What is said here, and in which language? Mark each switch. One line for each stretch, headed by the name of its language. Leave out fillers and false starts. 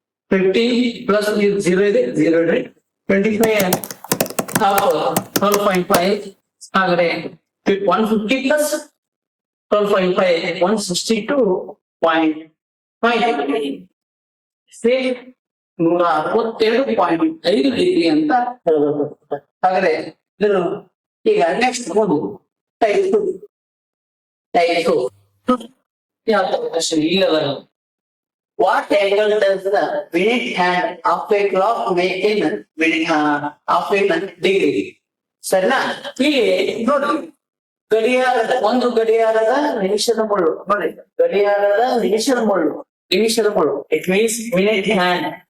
Kannada: 50 plus 0 ಇದೆ 0 ಇದೆ 25 half 12.5 ಹಾಗಾದ್ರೆ 150 ಪ್ಲಸ್ 12.5 162.5 ಸೇಮ್ 162.5 ಡಿಗ್ರಿ ಅಂತ ಹೇಳ್ಬೇಕು ಹಾಗಾದ್ರೆ ಇದನ್ನು ಈಗ ನೆಕ್ಸ್ಟ್ ಒಂದು ಟೈಪ್ 2 ಯಾವ ಕ್ವಶನ್ ಈ level.
English: What angle does the minute hand of a clock make in of a degree?
Kannada: ಸರಿನಾ? ಇಲ್ಲಿ ನೋಡ್ರಿ, ಗಡಿಯಾರದ ನಿಮಿಷದ ಮುಳ್ಳು ನೋಡಿ, ಗಡಿಯಾರದ ನಿಮಿಷದ ಮುಳ್ಳು
English: It means minute hand.